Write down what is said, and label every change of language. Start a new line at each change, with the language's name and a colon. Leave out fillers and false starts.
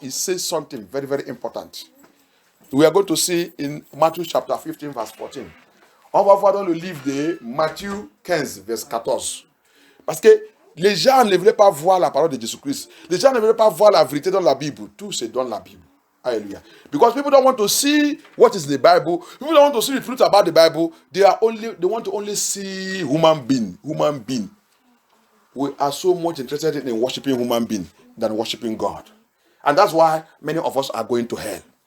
English: He says something very, very important. We are going to see in Matthew chapter 15, verse 14.
French: On va voir dans le livre de Matthieu 15, verse 14. Parce que les gens ne voulaient pas voir la parole de Jésus-Christ. Les gens ne voulaient pas voir la vérité dans la Bible. Tout c'est dans la Bible. Hallelujah.
English: Because people don't want to see what is the Bible. People don't want to see the truth about the Bible. They want to only see human being. We are so much interested in worshiping human being than worshiping God. And that's why many of us are going to hell.